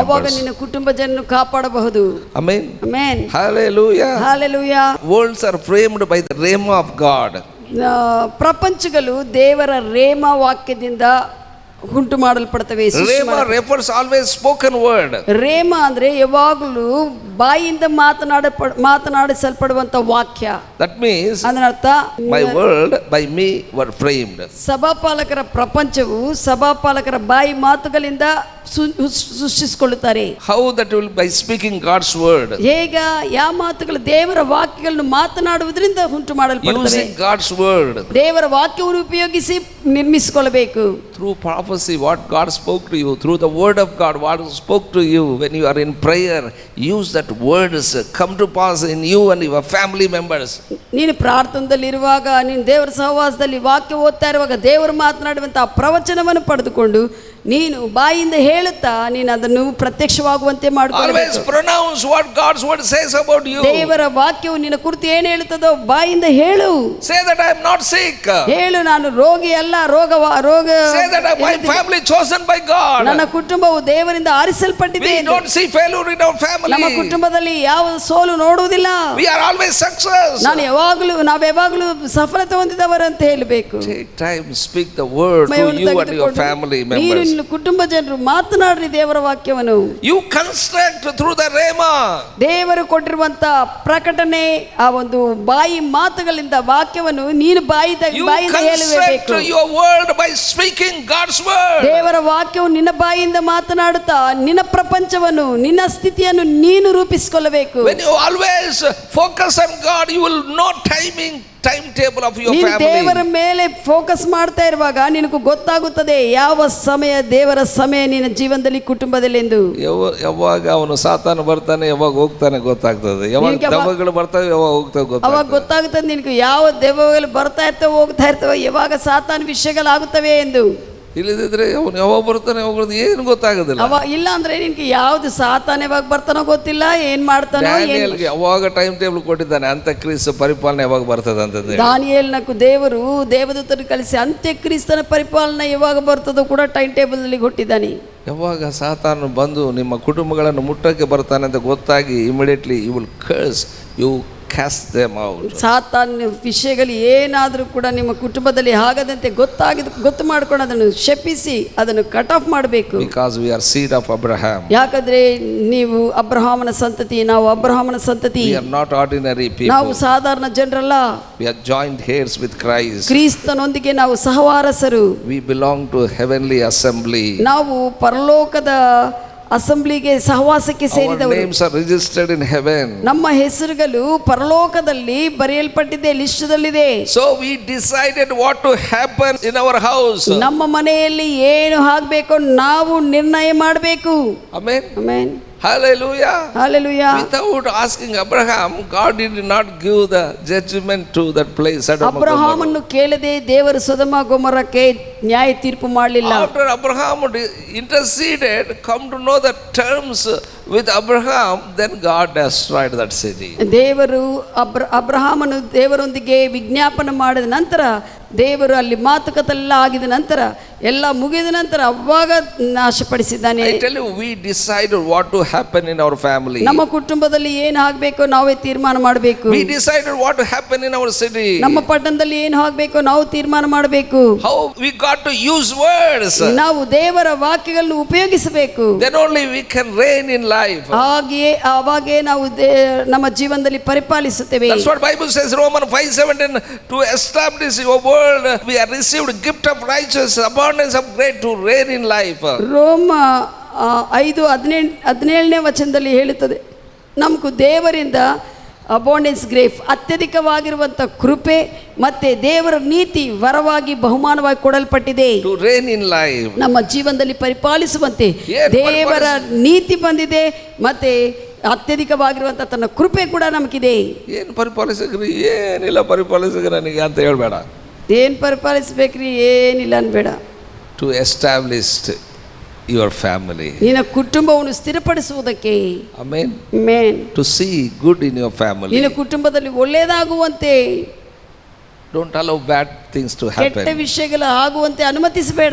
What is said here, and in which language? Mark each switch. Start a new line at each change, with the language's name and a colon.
Kannada: ಆವಾಗ ನಿನ್ನ ಕುಟುಂಬ ಜನರನ್ನು ಕಾಪಾಡಬಹುದು.
English: Amen. Amen. Hallelujah. Hallelujah. Worlds are framed by the rhema of God.
Kannada: ಪ್ರಪಂಚಗಳು ದೇವರ ರೇಮ ವಾಕ್ಯದಿಂದ ಉಂಟು ಮಾಡಲ್ಪಡ್ತವೆ.
English: Rhema refers always spoken word.
Kannada: ರೇಮ ಅಂದ್ರೆ ಯಾವಾಗಲೂ ಬಾಯಿಂದ ಮಾತನಾಡಿಸಲ್ಪಡುವಂತ ವಾಕ್ಯ.
English: That means
Kannada: ಅದರರ್ಥ
English: my world by me were framed.
Kannada: ಸಭಾಪಾಲಕರ ಪ್ರಪಂಚವು ಸಭಾಪಾಲಕರ ಬಾಯಿ ಮಾತುಗಳಿಂದ ಸೃಷ್ಟಿಸಿಕೊಳ್ಳುತ್ತಾರೆ.
English: How that will by speaking God's word.
Kannada: ಹೇಗ ಯಾವ ಮಾತುಗಳು ದೇವರ ವಾಕ್ಯಗಳನ್ನು ಮಾತನಾಡುವುದರಿಂದ ಉಂಟು ಮಾಡಲ್ಪಡುತ್ತವೆ.
English: Using God's word.
Kannada: ದೇವರ ವಾಕ್ಯವನ್ನು ಉಪಯೋಗಿಸಿ ನಿರ್ಮಿಸಿಕೊಳ್ಳಬೇಕು.
English: Through prophecy, what God spoke to you, through the word of God, what spoke to you when you are in prayer, use that words come to pass in you and your family members.
Kannada: ನೀನು ಪ್ರಾರ್ಥನೆಯಲ್ಲಿ ಇರುವಾಗ, ನೀನು ದೇವರ ಸಹವಾಸದಲ್ಲಿ ವಾಕ್ಯ ಓದ್ತಾ ಇರುವಾಗ ದೇವರು ಮಾತನಾಡುವಂತಹ ಪ್ರವಚನವನ್ನು ಪಡೆದುಕೊಂಡು ನೀನು ಬಾಯಿಂದ ಹೇಳುತ್ತಾ ನೀನು ಅದನ್ನು ಪ್ರತ್ಯಕ್ಷವಾಗುವಂತೆ ಮಾಡಿಕೊಳ್ಳಬೇಕು.
English: Always pronounce what God's word says about you.
Kannada: ದೇವರ ವಾಕ್ಯವು ನಿನ್ನ ಕುರಿತು ಏನು ಹೇಳುತ್ತದೋ ಬಾಯಿಂದ ಹೇಳು.
English: Say that I am not sick.
Kannada: ಹೇಳು, ನಾನು ರೋಗಿ ಅಲ್ಲ, ರೋಗ.
English: Say that my family chosen by God.
Kannada: ನನ್ನ ಕುಟುಂಬವು ದೇವರಿಂದ ಆರಿಸಲ್ಪಟ್ಟಿದೆ.
English: We don't see failure in our family.
Kannada: ನಮ್ಮ ಕುಟುಂಬದಲ್ಲಿ ಯಾವ ಸೋಲು ನೋಡುವುದಿಲ್ಲ.
English: We are always success.
Kannada: ನಾವು ಯಾವಾಗಲೂ ಸಫಲತೆ ಹೊಂದಿದವರು ಅಂತ ಹೇಳಬೇಕು.
English: Take time, speak the word to you and your family members.
Kannada: ನಿನ್ನ ಕುಟುಂಬ ಜನರು ಮಾತನಾಡ್ರಿ ದೇವರ ವಾಕ್ಯವನ್ನು.
English: You construct through the rhema.
Kannada: ದೇವರು ಕೊಟ್ಟಿರುವಂತ ಪ್ರಕಟಣೆ, ಆ ಒಂದು ಬಾಯಿ ಮಾತುಗಳಿಂದ ವಾಕ್ಯವನ್ನು ನೀನು ಬಾಯಿಯಿಂದ ಹೇಳಬೇಕು.
English: Your word by speaking God's word.
Kannada: ದೇವರ ವಾಕ್ಯವು ನಿನ್ನ ಬಾಯಿಯಿಂದ ಮಾತನಾಡುತ್ತಾ ನಿನ್ನ ಪ್ರಪಂಚವನ್ನು, ನಿನ್ನ ಸ್ಥಿತಿಯನ್ನು ನೀನು ರೂಪಿಸಿಕೊಳ್ಳಬೇಕು.
English: When you always focus on God, you will know timetable of your family.
Kannada: ದೇವರ ಮೇಲೆ ಫೋಕಸ್ ಮಾಡ್ತಾ ಇರುವಾಗ ನಿನಗೆ ಗೊತ್ತಾಗುತ್ತದೆ ಯಾವ ಸಮಯ ದೇವರ ಸಮಯ ನಿನ್ನ ಜೀವನದಲ್ಲಿ ಕುಟುಂಬದಲ್ಲಿ ಎಂದು. ಯಾವಾಗ ಅವನು ಸಾತಾನು ಬರ್ತಾನೆ, ಯಾವಾಗ ಹೋಗ್ತಾನೆ ಗೊತ್ತಾಗ್ತದೆ. ಯಾವಾಗ ದೆವ್ವಗಳು ಬರ್ತಾವೆ, ಯಾವಾಗ ಹೋಗ್ತಾವೆ ಗೊತ್ತಾಗ್ತದೆ. ಅವಾಗ ಗೊತ್ತಾಗುತ್ತದೆ ನಿನಗೆ ಯಾವ ದೆವ್ವಗಳು ಬರ್ತಾ ಇರ್ತವೆ, ಹೋಗ್ತಾ ಇರ್ತವೆ, ಯಾವಾಗ ಸಾತಾನು ವಿಷಯಗಳಾಗುತ್ತವೆ ಎಂದು. ಇಲ್ಲದಿದ್ರೆ ಅವನು ಯಾವಾಗ ಬರ್ತಾನೆ, ಯಾವಾಗ ಏನು ಗೊತ್ತಾಗೋದಿಲ್ಲ. ಇಲ್ಲ ಅಂದ್ರೆ ನಿನ್ಗೆ ಯಾವ್ದು ಸಾತಾನೆ ಯಾವಾಗ ಬರ್ತಾನೋ ಗೊತ್ತಿಲ್ಲ, ಏನ್ ಮಾಡ್ತಾನೋ. ಯಾವಾಗ ಟೈಮ್ ಟೇಬಲ್ ಕೊಟ್ಟಿದ್ದಾನೆ, ಅಂತ್ಯಕ್ರಿಸ್ತ ಪರಿಪಾಲನೆ ಯಾವಾಗ ಬರ್ತದೆ ಅಂತಂದ್ರೆ ದಾನಿಯೇಲನಕ್ಕೂ ದೇವರು ದೇವದೂತರು ಕಳಿಸಿ ಅಂತ್ಯಕ್ರಿಸ್ತನ ಪರಿಪಾಲನೆ ಯಾವಾಗ ಬರ್ತದೋ ಕೂಡ ಟೈಮ್ ಟೇಬಲ್ ನಲ್ಲಿ ಕೊಟ್ಟಿದ್ದಾನೆ. ಯಾವಾಗ ಸಾತಾನು ಬಂದು ನಿಮ್ಮ ಕುಟುಂಬಗಳನ್ನು ಮುಟ್ಟಕ್ಕೆ ಬರ್ತಾನೆ ಅಂತ ಗೊತ್ತಾಗಿ
English: Immediately you will curse, you cast them out.
Kannada: ಸಾತಾನ ವಿಷಯಗಳು ಏನಾದರೂ ಕೂಡ ನಿಮ್ಮ ಕುಟುಂಬದಲ್ಲಿ ಆಗದಂತೆ ಗೊತ್ತು ಮಾಡ್ಕೊಂಡು ಅದನ್ನು ಶಪಿಸಿ ಅದನ್ನು ಕಟ್ ಆಫ್ ಮಾಡಬೇಕು.
English: Because we are seed of Abraham.
Kannada: ಯಾಕಂದ್ರೆ ನೀವು ಅಬ್ರಹಾಮನ ಸಂತತಿ, ನಾವು ಅಬ್ರಹಾಮನ ಸಂತತಿ.
English: We are not ordinary people.
Kannada: ನಾವು ಸಾಧಾರಣ ಜನರಲ್ಲ.
English: We are joint heirs with Christ.
Kannada: ಕ್ರಿಸ್ತನೊಂದಿಗೆ ನಾವು ಸಹವಾರಸರು.
English: We belong to heavenly assembly.
Kannada: ನಾವು ಪರಲೋಕದ ಅಸೆಂಬ್ಲಿಗೆ ಸಹವಾಸಕ್ಕೆ ಸೇರಿದವರು.
English: Our names are registered in heaven.
Kannada: ನಮ್ಮ ಹೆಸರುಗಳು ಪರಲೋಕದಲ್ಲಿ ಬರೆಯಲ್ಪಟ್ಟಿದೆ, ಲಿಸ್ಟದಲ್ಲಿದೆ.
English: So we decided what to happen in our house.
Kannada: ನಮ್ಮ ಮನೆಯಲ್ಲಿ ಏನು ಆಗಬೇಕು ನಾವು ನಿರ್ಣಯ ಮಾಡಬೇಕು.
English: Amen. Amen. Hallelujah. Hallelujah. Without asking Abraham, God did not give the judgment to that place.
Kannada: ಅಬ್ರಹಾಮನ್ನು ಕೇಳದೆ ದೇವರು ಸೊದೋಮ ಗೊಮೋರಕ್ಕೆ ನ್ಯಾಯ ತೀರ್ಪು ಮಾಡಲಿಲ್ಲ.
English: After Abraham interceded, come to know the terms with Abraham, then God destroyed that city.
Kannada: ದೇವರು ಅಬ್ರಹಾಮನು ದೇವರೊಂದಿಗೆ ವಿಜ್ಞಾಪನೆ ಮಾಡಿದ ನಂತರ, ದೇವರು ಅಲ್ಲಿ ಮಾತುಕತೆಲ್ಲ ಆಗಿದ ನಂತರ, ಎಲ್ಲ ಮುಗಿದ ನಂತರ ಅವಾಗ ನಾಶಪಡಿಸಿದ್ದಾನೆ.
English: I tell you, we decided what to happen in our family.
Kannada: ನಮ್ಮ ಕುಟುಂಬದಲ್ಲಿ ಏನು ಆಗಬೇಕು ನಾವೇ ತೀರ್ಮಾನ ಮಾಡಬೇಕು.
English: We decided what to happen in our city.
Kannada: ನಮ್ಮ ಪಟ್ಟಣದಲ್ಲಿ ಏನು ಆಗಬೇಕು ನಾವು ತೀರ್ಮಾನ ಮಾಡಬೇಕು.
English: How we got to use words.
Kannada: ನಾವು ದೇವರ ವಾಕ್ಯಗಳನ್ನು ಉಪಯೋಗಿಸಬೇಕು.
English: Then only we can reign in life.
Kannada: ಹಾಗೆಯೇ ಅವಾಗೇ ನಾವು ನಮ್ಮ ಜೀವನದಲ್ಲಿ ಪರಿಪಾಲಿಸುತ್ತೇವೆ.
English: That's what Bible says, Romans 5:17, to establish your world we have received gift of righteousness, abundance of grace to reign in life.
Kannada: ರೋಮ 5:17ನೇ ವಚನದಲ್ಲಿ ಹೇಳುತ್ತದೆ, ನಮಗೂ ದೇವರಿಂದ
English: abundance grace,
Kannada: ಅತ್ಯಧಿಕವಾಗಿರುವಂಥ ಕೃಪೆ ಮತ್ತೆ ದೇವರ ನೀತಿ ವರವಾಗಿ ಬಹುಮಾನವಾಗಿ ಕೊಡಲ್ಪಟ್ಟಿದೆ. To reign in life. ನಮ್ಮ ಜೀವನದಲ್ಲಿ ಪರಿಪಾಲಿಸುವಂತೆ ದೇವರ ನೀತಿ ಬಂದಿದೆ, ಮತ್ತೆ ಅತ್ಯಧಿಕವಾಗಿರುವಂಥ ತನ್ನ ಕೃಪೆ ಕೂಡ ನಮಗಿದೆ. ಏನು ಪರಿಪಾಲಿಸಕ್ರಿ, ಏನಿಲ್ಲ ಪರಿಪಾಲಿಸಕ್ರಿ ನನಗೆ ಅಂತ ಹೇಳ್ಬೇಡ. ಏನು ಪರಿಪಾಲಿಸ್ಬೇಕ್ರಿ, ಏನಿಲ್ಲ ಅನ್ಬೇಡ.
English: To establish your family.
Kannada: ನಿನ್ನ ಕುಟುಂಬವನ್ನು ಸ್ಥಿರಪಡಿಸುವುದಕ್ಕೆ.
English: Amen. Amen. To see good in your family.
Kannada: ನಿನ್ನ ಕುಟುಂಬದಲ್ಲಿ ಒಳ್ಳೆಯದಾಗುವಂತೆ.
English: Don't allow bad things to happen.
Kannada: ಕೆಟ್ಟ ವಿಷಯಗಳು ಆಗುವಂತೆ ಅನುಮತಿಸಬೇಡ.